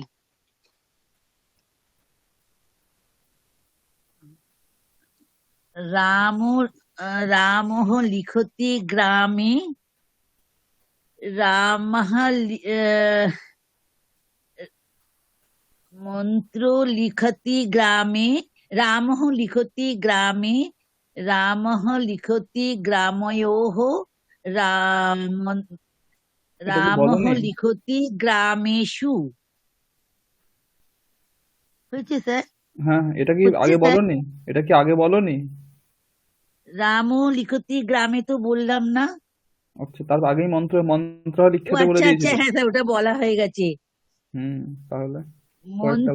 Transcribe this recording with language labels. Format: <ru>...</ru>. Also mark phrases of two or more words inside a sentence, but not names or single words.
<sa>रामः लिखति ग्रामे मन्त्रो लिखति ग्रामे रामः लिखति ग्रामे रामः लिखति ग्रामयोः</sa> <bn>এটা কি</bn> <sa>रामः</sa> <bn>বলনি?</bn> <sa>लिखति ग्रामेषु</sa> <bn>হয়েছে স্যার হ্যাঁ, এটা কি হচ্ছে আগে স্যার বলনি? এটা কি আগে বলনি?</bn> <sa>রামও লিখতি গ্রামে</sa> <bn>তো বললাম না আচ্ছা, তার আগেই মন্ত্র ও লিখতে বলে আচ্ছা দিয়েছি আচ্ছা তো। হ্যাঁ স্যার ওটা বলা হয়ে গেছে তাহলে পরেরটা</bn>